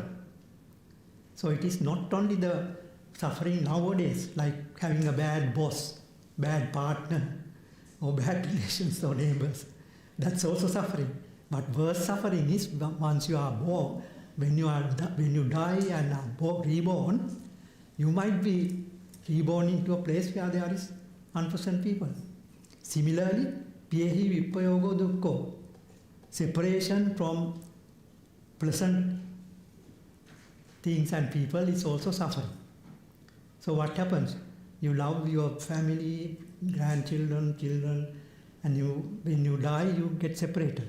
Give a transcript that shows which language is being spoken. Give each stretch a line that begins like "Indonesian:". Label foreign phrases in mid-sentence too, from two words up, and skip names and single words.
English: So it is not only the suffering nowadays, like having a bad boss, bad partner, or bad relations or neighbors. That's also suffering. But worse suffering is once you are born, when you die and are reborn, you might be reborn into a place where there is unpleasant people. Similarly,
Pali: piyehi vipayogo dukkho.
English: Separation from pleasant things and people is also suffering. So what happens? You love your family, grandchildren, children, and when you die, you get separated.